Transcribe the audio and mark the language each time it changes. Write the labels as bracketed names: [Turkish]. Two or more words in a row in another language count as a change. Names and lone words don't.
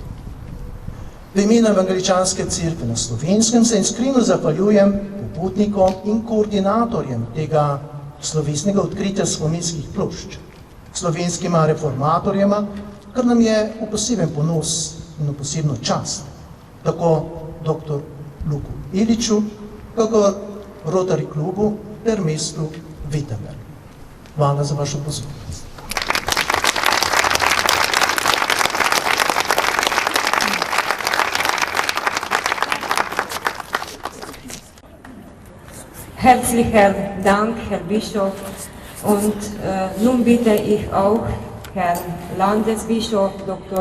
[Slovenian] V imenu Evangeličanske cerkve na Slovenskem se iskreno zahvaljujem popotnikom in koordinatorjem tega slovesnega odkritja spominskih plošč, slovenskima reformatorjema, kar nam je v poseben ponos in v posebno čast, tako dr. Luku Iliču, kakor Rotary klubu ter mestu Wittenberg. Hvala za vašo pozornost. [German] Herzlichen Dank, Herr Bischof. Und nun bitte ich auch Herrn Landesbischof Dr.